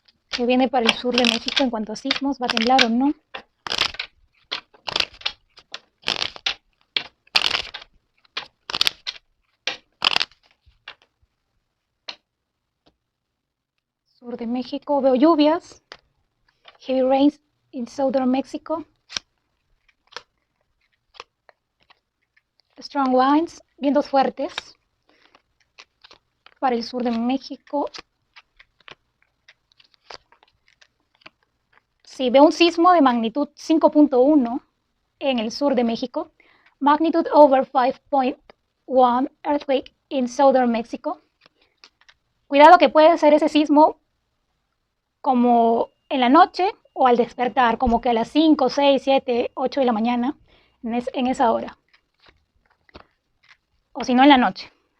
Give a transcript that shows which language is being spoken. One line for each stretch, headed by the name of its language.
Spanish: ¿Qué viene para el sur de México en cuanto a sismos? ¿Va a temblar o no? Sur de México, veo lluvias.
English: Heavy rains in southern Mexico. Strong winds,
Spanish: vientos fuertes. Para el sur de México. Sí, veo un sismo de magnitud 5.1 en el sur de México.
English: Magnitude over 5.1 earthquake in southern Mexico.
Spanish: Cuidado que puede ser ese sismo como en la noche o al despertar, como que a las 5, 6, 7, 8 de la mañana, en esa hora. O si no, en la noche.